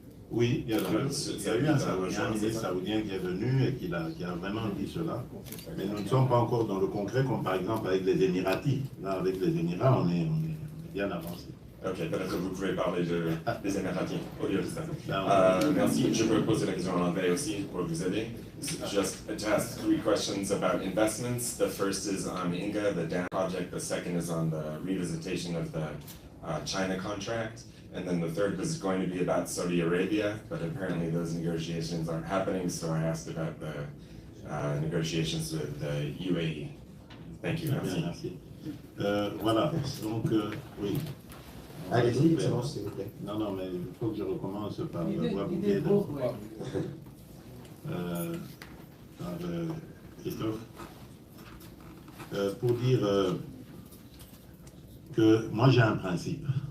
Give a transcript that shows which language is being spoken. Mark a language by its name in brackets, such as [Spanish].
[French] Oui, il y a eu un ministre saoudien qui est venu et qui a vraiment dit cela. Mais nous ne sommes pas encore dans le concret, comme par exemple avec les Émiratis. Là, avec les Émirats, on est bien avancé. Ok, peut-être que vous pouvez parler des Émiratis au lieu de ça. Merci. Je peux poser la question en anglais aussi pour vous aider. [English] Just to ask 3 questions about investments. The first is on Inga, the dam project. The second is on the revisitation of the China contract. And then the third was going to be about Saudi Arabia, but apparently those negotiations aren't happening, so I asked about the negotiations with the UAE. Thank you. [French] Merci. Voilà, donc oui. Allez-y, Excellence, s'il vous plaît. Non, mais il faut que je recommence par voix bouquet. Par Christophe. Pour dire que moi j'ai un principe.